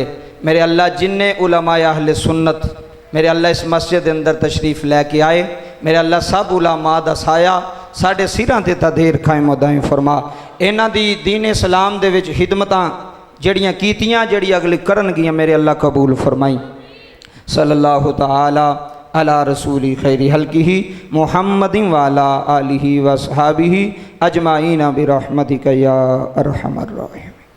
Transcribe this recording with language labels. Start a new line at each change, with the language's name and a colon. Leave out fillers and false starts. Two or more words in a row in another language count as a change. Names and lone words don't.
Punjabi: میرے اللہ جنہے علمائے اہل سنت میرے اللہ اس مسجد کے اندر تشریف لیکے آئے، میرے اللہ سب علما دا سایہ ساڈے سراں تے تدیر قائم دائم فرما. ایہناں دی دین اسلام دے وچ خدمتاں جڑیاں کیتیاں جڑی اگلی کرنگیاں میرے اللہ قبول فرمائی.
Arabic: صلى الله تعالى على رسول خير خلقه محمد وعلى آله وصحبه أجمعين برحمتك يا أرحم الراحمين.